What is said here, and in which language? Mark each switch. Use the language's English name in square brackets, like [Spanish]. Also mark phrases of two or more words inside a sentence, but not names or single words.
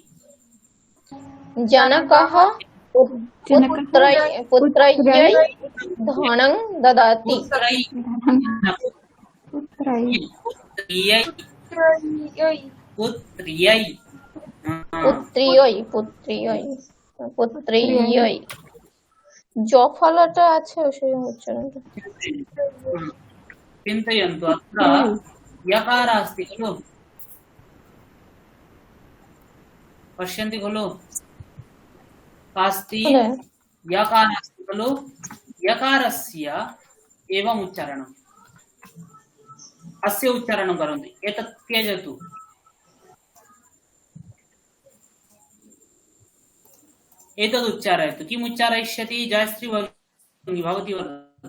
[Sanskrit] जनकः पुत्र्यै धनं ददाति पुत्र्यै पुत्र्यै [Bangla] पुत्र्यै য ফলটা আছে সেই উচ্চারণটা [Sanskrit] चिन्तयन्तु अत्र यकार अस्ति खलु पश्यन्ति खलु अस्ति यकार अस्ति खलु यकारस्य एवम् उच्चारणम् अस्य उच्चारणं करोतु एतत् त्यजतु एतद् उच्चारयतु किम् उच्चारयिष्यति जयश्री भवती वदतु